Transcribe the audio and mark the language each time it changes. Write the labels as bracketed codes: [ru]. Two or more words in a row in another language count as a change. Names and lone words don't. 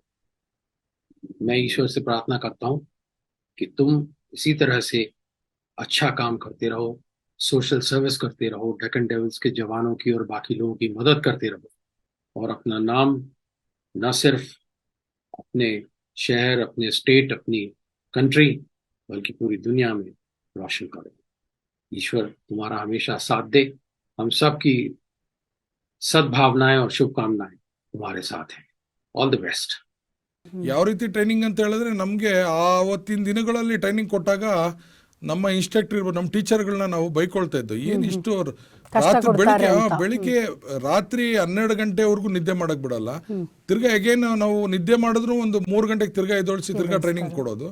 [hi] मैं ईश्वर से प्रार्थना करता हूँ कि तुम इसी तरह से अच्छा काम करते रहो, [en] social service [hi] करते रहो, डेक्कन डेविल्स के जवानों की और बाकी लोगों की मदद करते रहो और अपना नाम न सिर्फ अपने शहर, अपने स्टेट, अपनी कंट्री बल्कि पूरी दुनिया में रोशन करो. ईश्वर तुम्हारा हमेशा साथ दे. हम सब की सद्भावनाएं और शुभकामनाएं तुम्हारे साथ हैं. [en] All the best. [kn] ಯಾವ ರೀತಿ ಟ್ರೈನಿಂಗ್ ಅಂತ ಹೇಳಿದ್ರೆ, ನಮಗೆ ಆವತ್ತಿನ ದಿನಗಳಲ್ಲಿ ಟ್ರೈನಿಂಗ್ ಕೊಟ್ಟಾಗ ನಮ್ಮ ಇನ್ಸ್ಟ್ರಕ್ಟರ್ ನಮ್ಮ ಟೀಚರ್ಗಳನ್ನ ನಾವು ಬೈಕೊಳ್ತಾ ಇದ್ದು, ಏನು ಇಷ್ಟು ಬೆಳಿಗ್ಗೆ ರಾತ್ರಿ 12 ಗಂಟೆವರೆಗೂ ನಿದ್ದೆ ಮಾಡಕ್ ಬಿಡಲ್ಲ, ತಿರ್ಗಾ ಅಗೇನ್ ನಾವು ನಿದ್ದೆ ಮಾಡಿದ್ರು ಒಂದು 3 ಗಂಟೆಗೆ ತಿರ್ಗಾ ಎದ್ದೊಳಿಸಿ ತಿರ್ಗಾ ಟ್ರೈನಿಂಗ್ ಕೊಡೋದು.